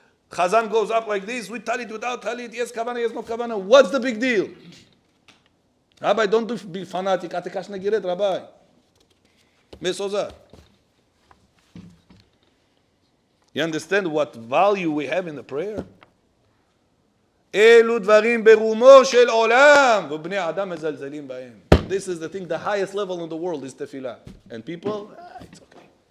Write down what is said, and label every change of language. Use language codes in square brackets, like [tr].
[en] Chazan goes up like this, with talit, without talit, yes kavana, yes no kavana. What's the big deal? Rabbi, don't be fanatic. Atekash negiret, Rabbi. Mesozah. You understand what value we have in the prayer? [he] אלו דברים ברומו של עולם, ובני אדם מזלזלים בהם. [en] This is the thing, the highest level in the world is tefillah. And people, it's okay.